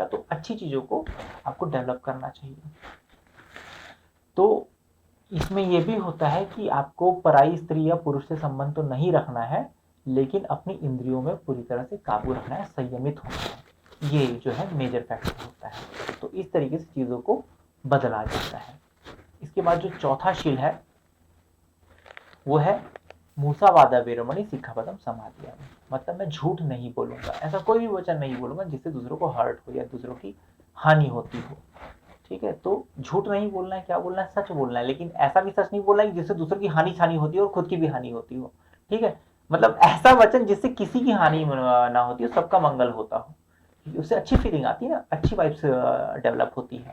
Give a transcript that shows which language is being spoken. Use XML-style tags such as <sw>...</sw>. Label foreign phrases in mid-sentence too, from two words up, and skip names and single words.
<hi>तो अच्छी चीजों को आपको डेवलप करना चाहिए। तो इसमें यह भी होता है कि आपको पराई स्त्री या पुरुष से संबंध तो नहीं रखना है, लेकिन अपनी इंद्रियों में पूरी तरह से काबू रखना है, संयमित होना है। ये जो है</hi> <en>major factor</en> <hi>होता है। तो इस तरीके से चीजों को बदला जाता है। इसके बाद जो चौथा शील है वो है</hi> <pi>मूसावादा वीरमणि सिक्खापदम समादियामि,</pi> <hi>मतलब मैं झूठ नहीं बोलूंगा, ऐसा कोई भी वचन नहीं बोलूंगा जिससे दूसरों को हर्ट हो या दूसरों की हानि होती हो। ठीक है, तो झूठ नहीं बोलना है, क्या बोलना है? सच बोलना है, लेकिन ऐसा भी सच नहीं बोलना है जिससे दूसरों की हानि होती हो और खुद की भी हानि होती हो। ठीक है, मतलब ऐसा वचन जिससे किसी की हानि ना होती हो, सबका मंगल होता हो, उससे अच्छी फीलिंग आती है ना, अच्छी</hi> <en>vibes develop</en> <hi>होती है।</hi>